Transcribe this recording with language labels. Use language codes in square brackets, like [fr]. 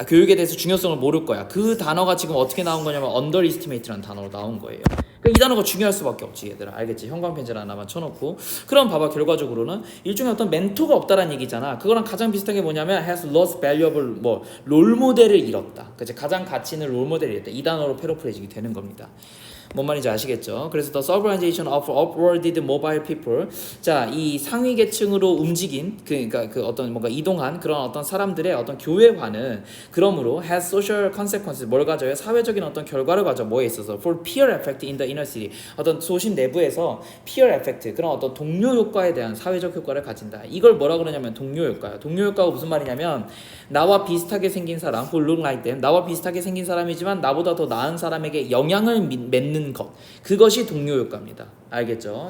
[ko] 교육에 대해서 중요성을 모를 거야. 그 단어가 지금 어떻게 나온 거냐면 underestimate라는 단어로 나온 거예요. 그러니까 이 단어가 중요할 수밖에 없지 얘들아. 알겠지? 형광펜질 하나만 쳐놓고. 그럼 봐봐 결과적으로는 일종의 어떤 멘토가 없다라는 얘기잖아. 그거랑 가장 비슷한 게 뭐냐면 [en] has lost valuable [ko] 뭐 롤모델을 잃었다. 그치? 가장 가치 있는 롤모델을 잃었다. 이 단어로 패러프레이징이 되는 겁니다. 뭔 말인지 아시겠죠? [en] 그래서 the suburbanization of upwarded mobile people. [ko] 자, 이 상위 계층으로 움직인 그러니까 그 어떤 뭔가 이동한 그런 어떤 사람들의 어떤 교회화는 그러므로 [en] has social consequences [ko] 뭘 가져요? 사회적인 어떤 결과를 가져 뭐에 있어서 [en] for peer effect in the inner city. [ko] 어떤 소심 내부에서 peer effect 그런 어떤 동료 효과에 대한 사회적 효과를 가진다. 이걸 뭐라 그러냐면 동료 효과야. 동료 효과가 무슨 말이냐면 나와 비슷하게 생긴 사람, [en] who look like them. [ko] 나와 비슷하게 생긴 사람이지만 나보다 더 나은 사람에게 영향을 맺는 것, 그것이 동료 효과입니다. 알겠죠?